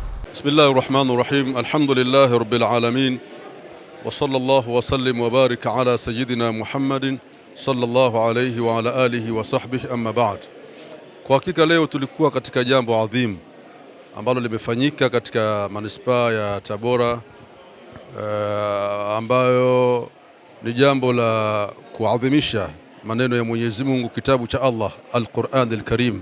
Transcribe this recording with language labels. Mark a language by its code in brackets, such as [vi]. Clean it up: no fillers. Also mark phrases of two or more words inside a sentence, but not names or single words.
[ar] بسم الله الرحمن الرحيم الحمد لله رب العالمين وصلى الله وسلم وبارك على سيدنا محمد صلى الله عليه وعلى آله وصحبه أما بعد. [sw] Kwa hakika leo tulikuwa katika jambo adhim ambalo limefanyika katika manispaa ya Tabora, ambayo ni jambo la kuadhimisha maneno ya Mwenyezi Mungu, kitabu cha Allah Al-Qur'an Al-Karim.